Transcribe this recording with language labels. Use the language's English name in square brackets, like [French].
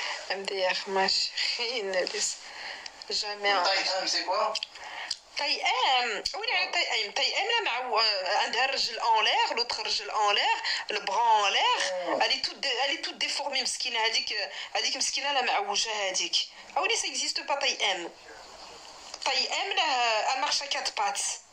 [French] MDR, ma chérie, ne laisse jamais. Taille M, c'est quoi? taille M. Oui, taille M. Taille M, là, un rjel en l'air, l'autre rjel en l'air, le bras en l'air. Elle est toute déformée, mskina. [Arabic] هذيك مسكينة لا معوجة هذيك. [French] Ah oui, ça n'existe pas, taille M. Taille M, là, elle marche à 4 pattes.